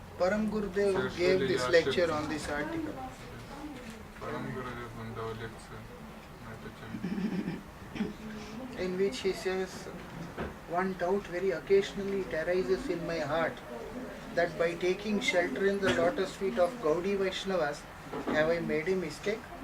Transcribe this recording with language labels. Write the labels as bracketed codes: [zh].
[en] Param Gurudev gave this lecture on this article. [ru] Парам Гурудев он дал лекцию на эту тему. [en] In which he says, one doubt very occasionally it arises in my heart that by taking shelter in the lotus feet of Gaudi Vaishnavas, have I made a mistake?